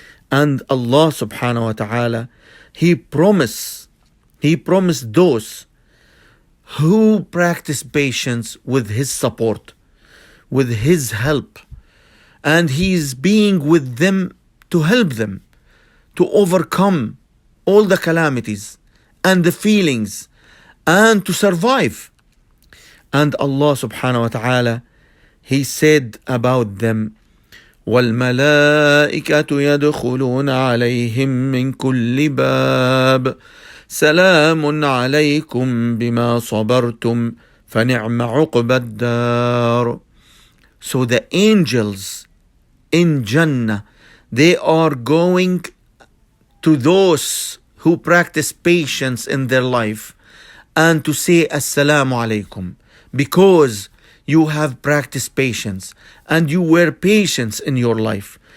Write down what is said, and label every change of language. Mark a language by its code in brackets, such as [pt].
[en] And Allah subhanahu wa ta'ala, He promised those who practice patience with His support, with His help, and He is being with them to help them to overcome all the calamities and the feelings and to survive. And Allah subhanahu wa ta'ala, He said about them, [ar] والملائكة يدخلون عليهم من كل باب سلام عليكم بما صبرتم فنعم عقبى الدار. [en] So the angels in Jannah, they are going to those who practice patience in their life and to say Assalamu alaikum, because you have practiced patience and you were patient in your life.